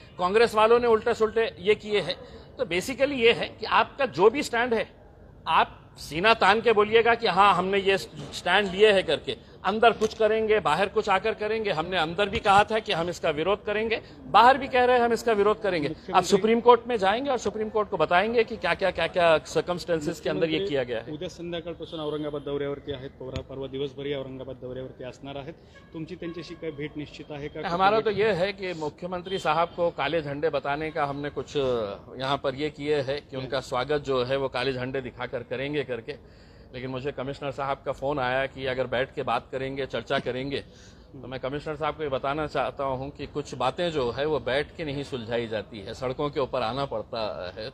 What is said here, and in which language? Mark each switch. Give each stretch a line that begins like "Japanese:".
Hindi: कांग्रेस वालों ने उल्टे सुल्टे ये किए हैं। तो बेसिकली ये है कि आपका जो भी स्टैंड है, आप सीना तान के बोलिएगा कि हाँ हमने ये स्टैंड लिए है करके, अंदर कुछ करेंगे, बाहर कुछ आकर करेंगे। हमने अंदर भी कहा था कि हम इसका विरोध करेंगे, बाहर भी कह रहे हैं हम इसका विरोध करेंगे। अब सुप्रीम कोर्ट में जाएंगे और सुप्रीम कोर्ट को बताएंगे कि क्या क्या सर्कमस्टेंसेस के अंदर ये किया गया है।
Marathi: उद्या संध्याकाळपासून औरंगाबाद दौऱ्यावरती आहेत, परवा दिवसभर औरंगाबाद दौऱ्यावरती असणार आहेत। तुमची त्यांच्याशी काय भेट निश्चित आहे का?
Hindi: हमारा तो ये है कि मुख्यमंत्री साहब को काले झंडे बताने का हमने कुछ यहाँ पर ये किए है कि उनका स्वागत जो है वो काले झंडे दिखाकर करेंगे करके। लेकिन मुझे कमिश्नर साहब का फ़ोन आया कि अगर बैठ के बात करेंगे, चर्चा करेंगे, तो मैं कमिश्नर साहब को ये बताना चाहता हूँ कि कुछ बातें जो है वो बैठ के नहीं सुलझाई जाती है, सड़कों के ऊपर आना पड़ता है।